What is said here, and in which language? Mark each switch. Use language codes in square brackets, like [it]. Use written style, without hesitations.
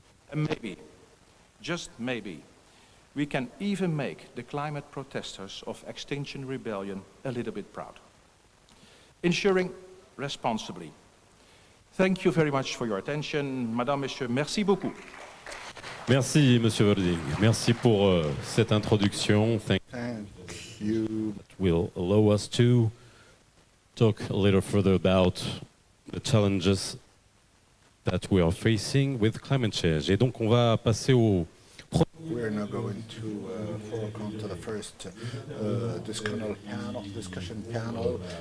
[en] And maybe, just maybe, we can even make the climate protesters of Extinction Rebellion a little bit proud. Insuring responsibly. Thank you very much for your attention. [fr] Madame, Monsieur, merci beaucoup. Merci, Monsieur Wolding. Merci pour cette introduction. [en] Thank you. That will allow us to talk a little further about the challenges that we are facing with climate change. [fr] Et donc, on va passer au [en] We're now going to forward to the first discussion panel.